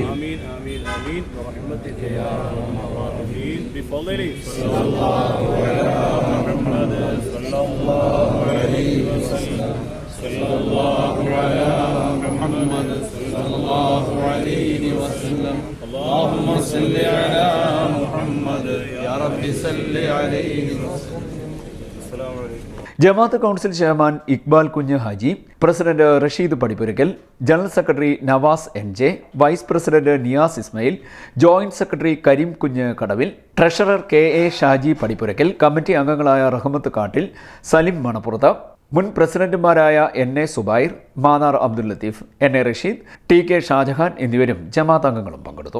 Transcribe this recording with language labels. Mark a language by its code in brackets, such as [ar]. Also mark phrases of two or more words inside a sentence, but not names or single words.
[ar] آمين آمين برحمتك يا أرحم الراحمين بفضله صلى الله على محمد صلى الله عليه وسلم صلى الله على محمد صلى الله عليه وسلم اللهم صل على محمد يا رب صل عليه وسلم. السلام عليكم. [ml] ജമാഅത്ത് [en] council chairman [ml] ഇക്ബാൽ കുഞ്ഞ് ഹാജി, പ്രസിഡന്റ് റഷീദ് പടിപ്പുരയ്ക്കൽ, [en] general secretary [ml] നവാസ് NJ, [en] vice president [ml] നിയാസ് ഇസ്മായിൽ, [en] joint secretary [ml] കരീം കുഞ്ഞ് കടവിൽ, ട്രഷറർ KA ഷാജി പടിപ്പുരയ്ക്കൽ, കമ്മിറ്റി അംഗങ്ങളായ റഹ്മത്ത് കാട്ടിൽ, സലിം മണപ്പുറത്ത്, മുൻ പ്രസിഡന്റുമാരായ NA സുബൈർ, മാന്നാർ അബ്ദുൽ ലത്തീഫ്, NA റഷീദ്, TK ഷാജഹാൻ എന്നിവരും ജമാഅത്ത് അംഗങ്ങളും പങ്കെടുത്തു.